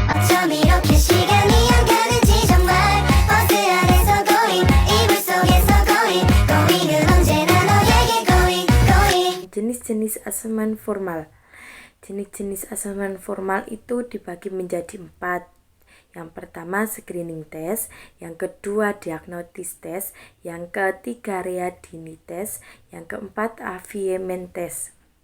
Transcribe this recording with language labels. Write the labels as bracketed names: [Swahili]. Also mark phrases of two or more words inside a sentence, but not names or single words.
[Korean] 좀 이렇게 시간이 안 가는지 정말 버스 안에서 going 이불 속에서 going은 언제나 너에게 going. [Indonesian] Jenis-jenis asesmen formal. Jenis-jenis asesmen formal itu dibagi menjadi 4. Yang pertama [English] screening test, [Indonesian] yang kedua [English] diagnosis test, [Indonesian] yang ketiga [English] readiness test, [Indonesian] yang keempat [English] assignment test.